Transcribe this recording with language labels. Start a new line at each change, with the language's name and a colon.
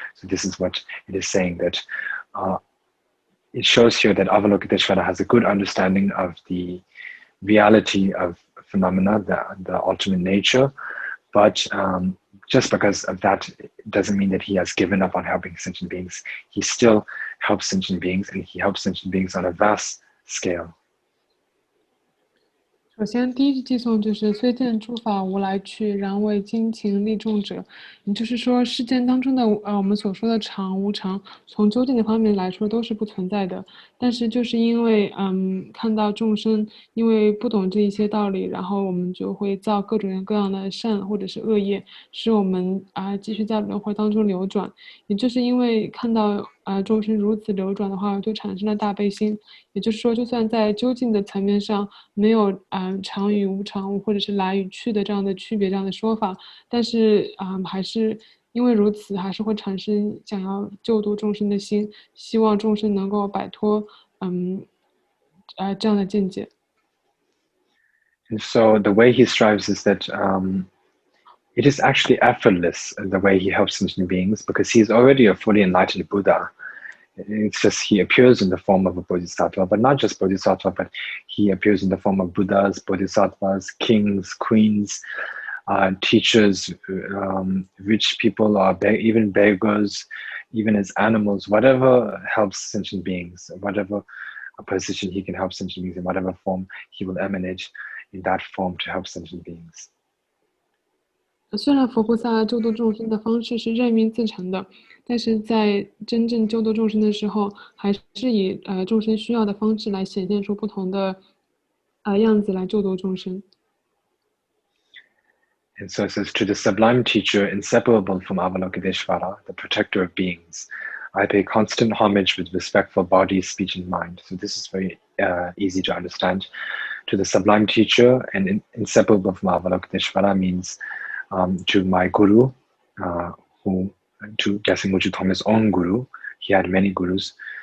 English: So this is what it is saying, that it shows here that Avalokiteshvara has a good understanding of the reality of phenomena, the ultimate nature, but just because of that doesn't mean that he has given up on helping sentient beings. He still helps sentient beings, and he helps sentient beings on a vast scale.
Chinese: 首先，第一句偈颂就是虽见诸法无来去，然为精勤利众者。也就是说，世间当中的我们所说的常无常，从究竟的方面来说都是不存在的。但是就是因为看到众生因为不懂这一些道理，然后我们就会造各种各样的善或者是恶业，使我们继续在轮回当中流转。也就是因为看到众生如此流转的话，就产生了大悲心。也就是说，就算在究竟的层面上没有常与无常或者是来与去的这样的区别这样的说法，但是还是因为如此，还是会产生想要救度众生的心，希望众生能够摆脱这样的见解。
English: And so the way he strives is that it is actually effortless the way he helps sentient beings, because he is already a fully enlightened Buddha. It's just he appears in the form of a Bodhisattva, but not just Bodhisattva, but he appears in the form of Buddhas, Bodhisattvas, kings, queens, teachers, rich people, or even beggars, even as animals, whatever helps sentient beings, whatever position he can help sentient beings, in whatever form he will emanate in that form to help sentient beings.
Chinese: 虽然佛菩萨救度众生的方式是任运自成的，但是在真正救度众生的时候，还是以众生需要的方式来显现出不同的样子来救度众生。
English: And so it says, to the sublime teacher, inseparable from Avalokiteshvara, the protector of beings, I pay constant homage with respectful body, speech, and mind. So this is very easy to understand. To the sublime teacher and inseparable from Avalokiteshvara means to my guru, to Gyaltsen Ngurchen Thoma's own guru. He had many gurus.